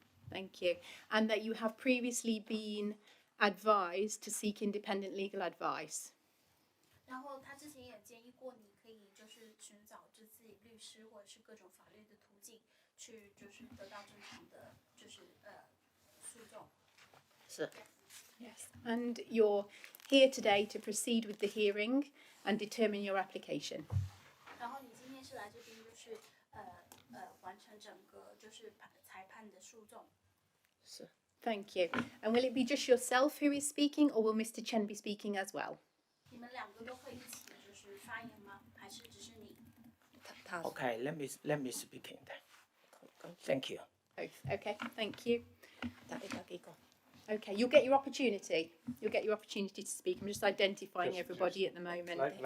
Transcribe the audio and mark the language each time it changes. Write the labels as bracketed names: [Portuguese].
[English] Thank you. And that you have previously been advised to seek independent legal advice. [Chinese] 然后他之前也建议过你可以就是寻找就自己律师或者是各种法律的途径去就是得到正常的就是诉讼。是。 [English] Yes. And you're here today to proceed with the hearing and determine your application. [Chinese] 然后你今天是来这边就是完成整个就是裁判的诉讼。是。 [English] Thank you. And will it be just yourself who is speaking, or will Mr Chen be speaking as well? [Chinese] 你们两个都会一起就是发言吗？还是只是你？ [English] Okay, let me speaking then. Thank you. Okay, thank you. Okay, you'll get your opportunity. You'll get your opportunity to speak. I'm just identifying everybody at the moment.